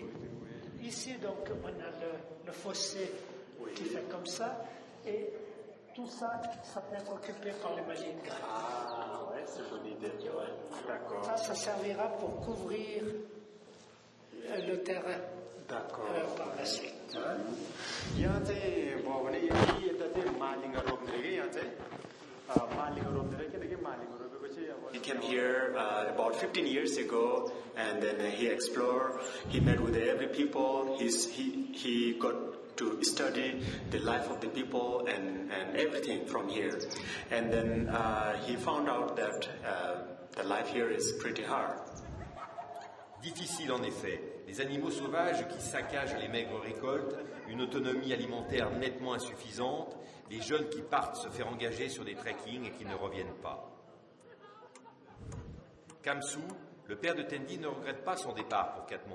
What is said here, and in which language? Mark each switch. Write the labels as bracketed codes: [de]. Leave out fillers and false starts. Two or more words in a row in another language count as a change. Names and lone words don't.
[fr] Ici, donc, on a le fossé qui fait comme ça, et tout ça, ça peut être occupé par les malines. Ah, ouais, c'est une bonne idée. Ouais. D'accord. Ça servira pour couvrir le terrain par la suite. [ne] यहाँ चाहिँ भयो भने यता चाहिँ मालिङ्गा रोप्ने कि यहाँ चाहिँ मालिङ्गा रोप्ने रहेछ किनकि मालिङ्गा रोपेपछि अब [en] He came here about 15 years ago, and then he explored. He met with every people. He got to study the life of the people and everything from here. And then he found out that the life here is pretty hard. [fr] Difficile en effet. Les animaux sauvages qui saccagent les maigres récoltes, une autonomie alimentaire nettement insuffisante, les jeunes qui partent se faire engager sur des trekkings et qui ne reviennent pas. Kamsou, le père de Tendi, ne regrette pas son départ pour Katmandou.